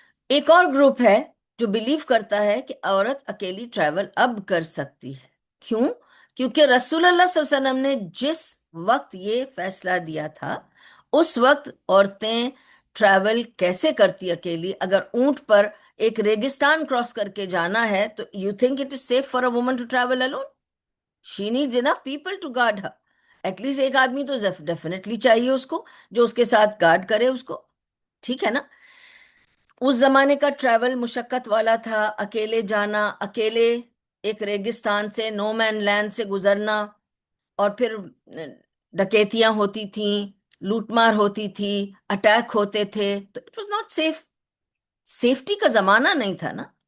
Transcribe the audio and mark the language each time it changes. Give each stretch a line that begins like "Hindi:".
Urdu: ایک اور گروپ ہے جو بلیو کرتا ہے کہ عورت اکیلی ٹریول اب کر سکتی ہے، کیوں؟ کیونکہ رسول اللہ صلی اللہ علیہ وسلم نے جس وقت یہ فیصلہ دیا تھا اس وقت عورتیں ٹریول کیسے کرتی اکیلی؟ اگر اونٹ پر ایک ریگستان کراس کر کے جانا ہے تو
English: You think it is safe for a woman to travel alone? She needs enough people to guard her. At least
Urdu: ایک آدمی تو ڈیفینیٹلی چاہیے اس کو جو اس کے ساتھ گارڈ کرے اس کو، ٹھیک ہے نا؟ اس زمانے کا ٹریول مشقت والا تھا، اکیلے جانا، اکیلے ایک ریگستان سے، نو مین لینڈ سے گزرنا، اور پھر ڈکیتیاں ہوتی تھیں، لوٹ مار ہوتی تھی، اٹیک ہوتے تھے، تو
English: it was not safe,
Urdu: safety کا زمانہ نہیں تھا نا۔